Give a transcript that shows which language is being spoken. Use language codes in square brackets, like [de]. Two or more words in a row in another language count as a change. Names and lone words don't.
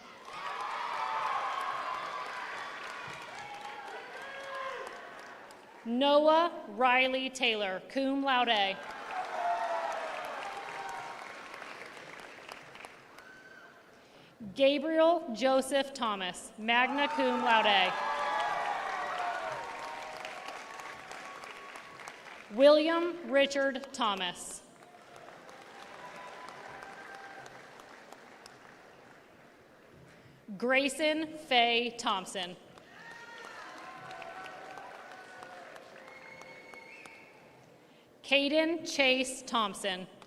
[en] Noah Riley Taylor, [la] cum laude. [en] Gabriel Joseph Thomas, [la] magna cum laude. [en] William Richard Thomas. Grayson Faye Thompson. Caden Chase Thompson.